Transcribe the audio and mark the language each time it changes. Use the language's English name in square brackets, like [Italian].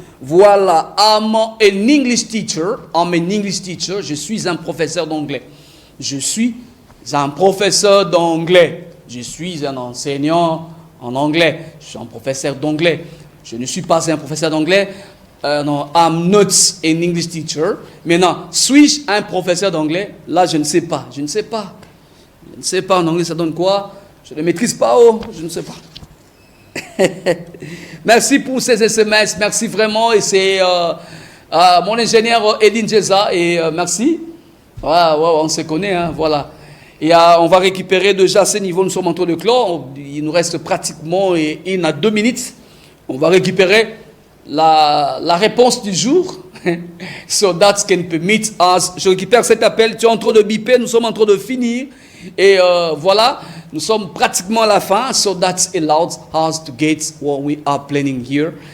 [French] Voilà, [English] I'm an English teacher, [French] je suis un professeur d'anglais. Je suis un professeur d'anglais. Je suis un enseignant en anglais. Je suis un professeur d'anglais. Je ne suis pas un professeur d'anglais. [English] Non, I'm not an English teacher. [French] Maintenant, suis-je un professeur d'anglais? Là, je ne sais pas. Je ne sais pas. Je ne sais pas en anglais, ça donne quoi? Je ne maîtrise pas. Oh, je ne sais pas. Merci pour ces SMS. Merci vraiment. Et c'est mon ingénieur Edin Jeza. Et merci. On se connaît. Hein, voilà. Et on va récupérer déjà à ce niveau. Nous sommes en train de clore. Il nous reste pratiquement 1 à 2 minutes. On va récupérer la réponse du jour. [English] So that can permit us. [French] Je récupère cet appel. Tu es en train de biper. Nous sommes en train de finir. Et voilà. Nous sommes pratiquement à la fin. [English] So that allows us to get what we are planning here.